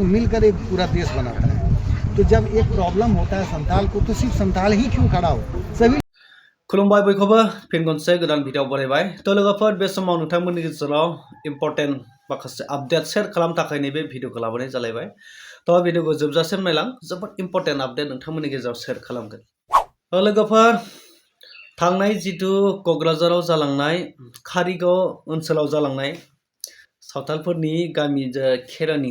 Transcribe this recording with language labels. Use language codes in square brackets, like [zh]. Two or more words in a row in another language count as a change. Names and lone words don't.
[hi] मिलकर एक पूरा देश बनाता है। तो जब एक प्रॉब्लम होता है संथाल को, तो सिर्फ संथाल ही क्यों खड़ा हो, सभी [brx] खुलुमबाय बयखौबो फिन खनसे गोदान भिडिअ बरायबाय। तो लोगोफोर बे समाव नोंथांमोननि गेजेराव इम्पर्टेन्ट माखासे आपडेट शेयार खालामनो थाखाय नैबे भिडिअखौ लाबोनाय जालायबाय। तो भिडिअखौ जोबजासिम नायलां, जोबोद [en] important update [brx] नोंथांमोननि गेजेराव शेयार खालामगोन। तो लोगोफोर थांनाय जिथु क'क्राझाराव जालांनाय कारिगाव ओनसोलाव जालांनाय सावथालफोरनि गामि खेरानि,